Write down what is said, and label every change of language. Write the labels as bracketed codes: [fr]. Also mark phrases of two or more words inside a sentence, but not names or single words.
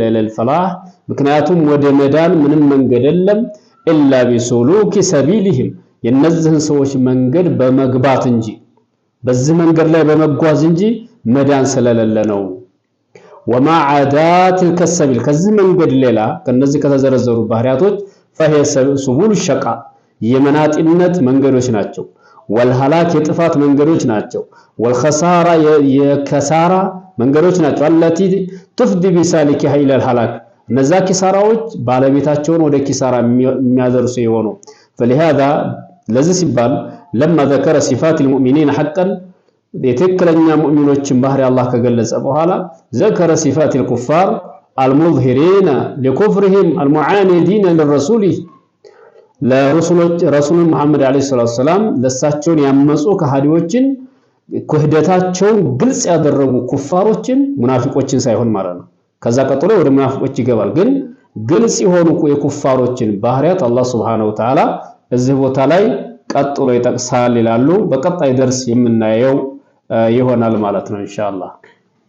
[am] للفلاح ምክንያቱም ወደ መዳን ምንም መንገድ የለም [ar] إلا بسلوك سبيلهم [am] የነዚህን ሰዎች መንገድ በመግባት እንጂ በዚህ መንገድ ላይ በመጓዝ እንጂ መዳን ስለሌለ ነው። [ar] وما عدا السبيل [am] ከዚህ መንገድ ሌላ ከነዚህ ከተዘረዘሩ ባህሪያቶች [ar] فهي سبول [am] الشقاء የመናጢነት መንገዶች ናቸው። ወልሃላክ የጥፋት መንገዶች ናቸው። ወልኸሳራ የከሳራ መንገዶች ናቸው። [ar] التي تفضي بسالكها الى الهلاك [am] እነዛ ኪሳራዎች ባለቤታቸውን ወደ ኪሳራ የሚያደርሱ የሆኑ فلهذا ለዚህ ሲባል [ar] لما ذكر صفات المؤمنين حقا [am] የትክክለኛ ሙእሚኖችን ባህሪ አላህ ከገለጸ በኋላ [ar] ذكر صفات الكفار المظهرين لكفرهم المعاندين للرسول [am] ለረሱል ሙሐመድ [ar] عليه الصلاة والسلام [am] ለሳቸውን ያመጹ ከሃዲዎችን ክህደታቸውን ግልጽ ያደረጉ ኩፋሮችን ሙናፊቆችን ሳይሆን ማለት ነው። ከዛ ቀጥሎ ወደ ሙናፊቆች ይገባል። ግን ግልጽ የሆኑ የኩፋሮችን ባህሪያት አላህ [ar] سبحانه وتعالى [am] እዚህ ቦታ ላይ ቀጥሎ ይጠቅሳል ይላሉ። በቀጣይ ደርስ የምናየው ይሆናል ማለት ነው ኢንሻአላህ።